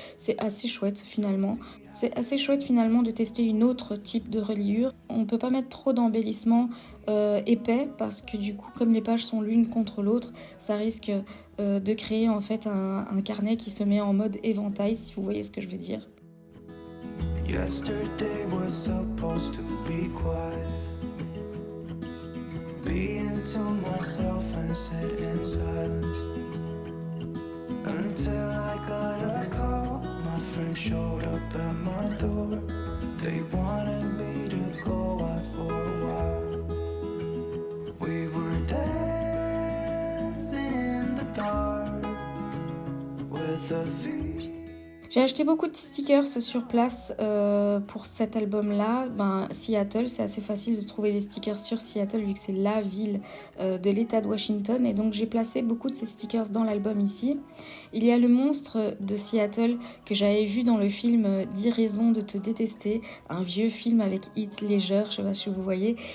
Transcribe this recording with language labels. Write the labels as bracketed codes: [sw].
[fr] C'est assez chouette finalement. C'est assez chouette finalement de tester une autre type de reliure. On ne peut pas mettre trop d'embellissement épais parce que du coup, comme les pages sont l'une contre l'autre, ça risque de créer en fait un carnet qui se met en mode éventail, si vous voyez ce que je veux dire. [en] Yesterday was supposed to be quiet. Being to myself and sit in silence until I got a call. My friend showed up at my door. They wanted me to go out for a while. We were dancing in the dark with a view. [fr] J'ai acheté beaucoup de stickers sur place pour cet album-là. Seattle, c'est assez facile de trouver des stickers sur Seattle vu que c'est la ville de l'État de Washington. Et donc j'ai placé beaucoup de ces stickers dans l'album ici. Il y a le monstre de Seattle que j'avais vu dans le film 10 raisons de te détester, un vieux film avec Heath Ledger, je sais pas si vous voyez.